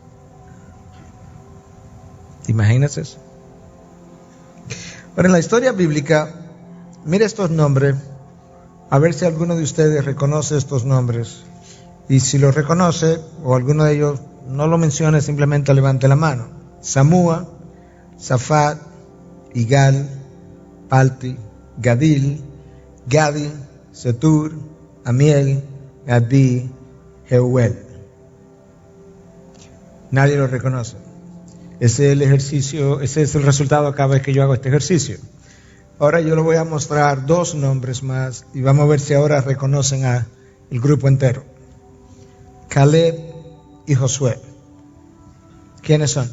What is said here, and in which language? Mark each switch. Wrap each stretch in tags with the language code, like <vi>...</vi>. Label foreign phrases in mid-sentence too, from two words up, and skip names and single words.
<es>¿Imaginas eso? Bueno, en la historia bíblica, mire estos nombres, a ver si alguno de ustedes reconoce estos nombres. Y si los reconoce, o alguno de ellos no lo mencione, simplemente levante la mano. Samúa, Zafat, Igal, Palti, Gadil, Gadi, Setur, Amiel, Adi, Jeuel. Nadie lo reconoce. Ese es el ejercicio, ese es el resultado cada vez que yo hago este ejercicio. Ahora yo les voy a mostrar 2 nombres más y vamos a ver si ahora reconocen al grupo entero. Caleb y Josué. ¿Quiénes son?</es>